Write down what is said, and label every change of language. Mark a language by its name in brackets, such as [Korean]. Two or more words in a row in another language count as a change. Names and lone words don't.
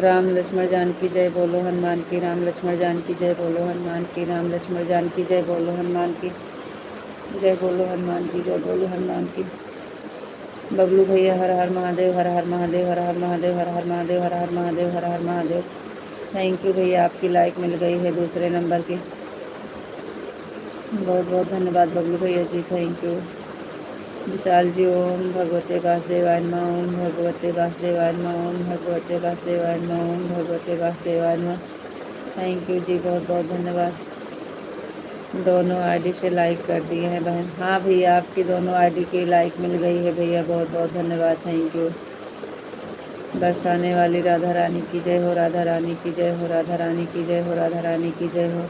[Hindi] राम लक्ष्मण जानकी जय बोलो हनुमान की, राम लक्ष्मण जानकी जय बोलो हनुमान की, राम लक्ष्मण जानकी जय बोलो हनुमान की, जय बोलो हनुमान की, जय बोलो हनुमान की। बबलू भैया हर हर महादेव, हर हर महादेव, हर हर महादेव, हर हर महादेव, हर हर महादेव, हर हर महादेव। [English] thank you [Hindi] भैया, आपकी लाइक मिल गई है दूसरे नंबर की। बहुत बहुत धन्यवाद बबलू भैया जी, [English] thank you. [Sanskrit] विशाल जी ओम भगवते वासुदेवाय नमः, ओम भगवते वासुदेवाय नमः, ओम भगवते वासुदेवाय नमः, ओम भगवते वासुदेवाय नमः। [English] thank you [Hindi] जी, बहुत बहुत धन्यवाद। दोनों आईडी से लाइक कर दिए हैं बहन। हाँ भैया, आपकी दोनों आईडी की लाइक मिल गई है भैया, बहुत बहुत धन्यवाद, [English] thank you. [Hindi] बरसाने वाली राधा रानी की जय हो, राधा रानी की जय हो, राधा रानी की जय हो, राधा रानी की जय हो।